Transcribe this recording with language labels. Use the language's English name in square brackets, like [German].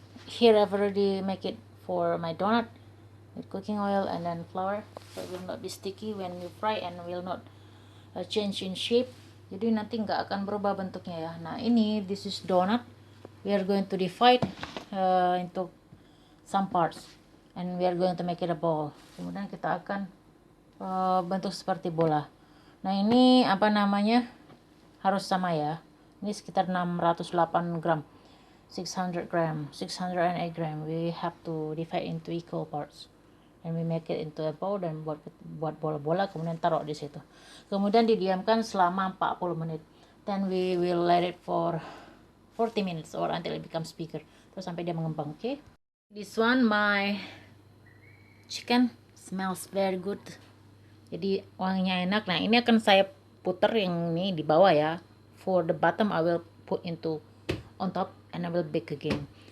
[English] Here I've already make it for my donut with cooking oil and then flour, so it will not be sticky when you fry and will not change in shape. [Indonesian] Jadi nanti nggak akan berubah bentuknya ya. Nah ini, [English] this is donut. We are going to divide into some parts and we are going to make it a ball. [Indonesian] Kemudian kita akan bentuk seperti bola. Nah ini apa namanya, harus sama ya. Ini sekitar 608 gram, 600 gram, 608 gram. [English] We have to divide into equal parts and we make it into a bowl [Indonesian] dan buat bola-bola, kemudian taruh di situ. Kemudian didiamkan selama 40 menit. [English] Then we will let it for 40 minutes or until it becomes bigger. [Indonesian] Terus sampai dia mengembang, oke? [English] Okay? This one, my chicken smells very good. [Indonesian] Jadi wanginya enak. Nah ini akan saya putar yang ini di bawah ya. [English] For the bottom I will put into on top and I will bake again.